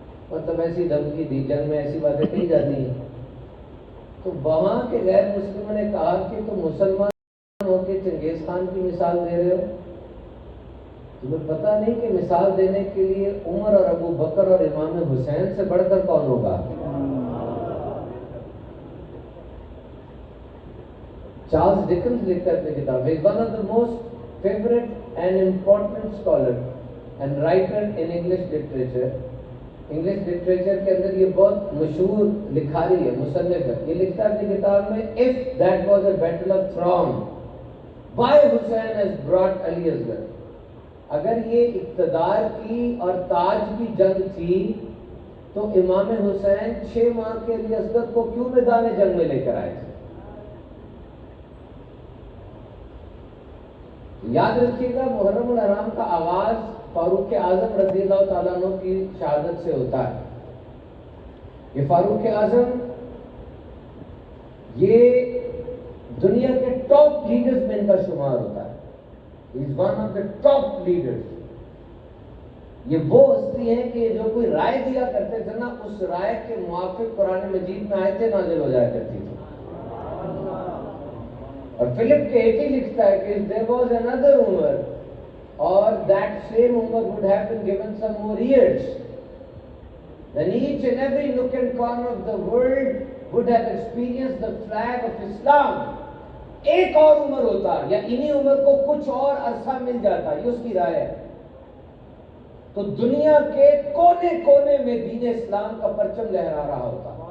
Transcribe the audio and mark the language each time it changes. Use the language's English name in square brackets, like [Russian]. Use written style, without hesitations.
[Urdu] مطلب ایسی دھمکی دی، جنگ میں ایسی باتیں کہی جاتی ہیں. تو وہاں کے غیر مسلموں نے کہا کہ تم مسلمان ہو کے چنگیز خان کی مثال دے رہے ہو، تمہیں پتہ نہیں کہ مثال دینے کے لیے عمر اور ابو بکر اور امام حسین سے بڑھ کر کون ہوگا؟ چارلز ڈکنز لکھتا ہے اپنی کتاب میں، [English] One of the most favourite and important scholar and writer in English literature. [Urdu] English literature کے اندر یہ بہت مشہور لکھاری ہے، مصنف ہے. یہ لکھتا ہے اپنی کتاب میں، [English] if that was a battle of Thrawn, why Hussain has brought Ali Asghar. [Urdu] اگر یہ اقتدار کی اور تاج کی جنگ تھی تو امام حسین 6 ماہ کے علی اصغر کو کیوں میدان جنگ میں لے کر آئے تھے؟ یاد رکھیے گا، محرم الحرام کا آغاز فاروق اعظم رضی اللہ تعالیٰ عنہ کی شہادت سے ہوتا ہے. یہ فاروق اعظم یہ دنیا کے ٹاپ لیڈرز میں ان کا شمار ہوتا ہے. [English] He is one of the top leaders. [Urdu] یہ وہ ہستی ہیں کہ جو کوئی رائے دیا کرتے تھے نا، اس رائے کے موافق قرآن مجید میں آیتیں نازل ہو جایا کرتی تھی. اور فلپ کے 80 لکھتا ہے کہ [English] there was another Umar, or that same Umar would have been given some more years. then each and every nook and corner of the world would have experienced the flag of Islam. [Urdu] ایک اور عمر ہوتا یا انہی عمر کو کچھ اور عرصہ مل جاتا، یہ اس کی رائے ہے، تو دنیا کے کونے کونے میں دین اسلام کا پرچم لہرا رہا ہوتا۔